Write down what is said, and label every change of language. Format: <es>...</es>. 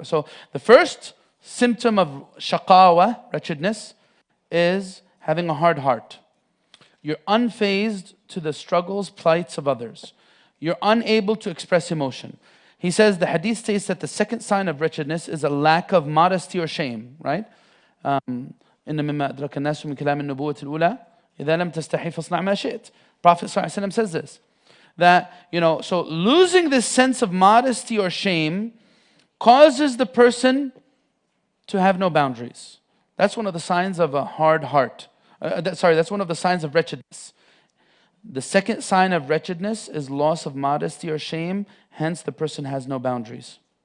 <en>So the first symptom of shaqawa, wretchedness, is having a hard heart. You're unfazed to the struggles, plights of others. You're unable to express emotion. He says, the hadith states that the second sign of wretchedness is a lack of modesty or shame, right?</en> <ar>إن مما أدرك الناس من كلام النبوة الأولى إذا لم تستحي فاصنع ما شئت.</ar> <en>Prophet ﷺ says this, that, so losing this sense of modesty or shame causes the person to have no boundaries. That's one of the signs of a hard heart. That's one of the signs of wretchedness. The second sign of wretchedness is loss of modesty or shame, hence the person has no boundaries.</en>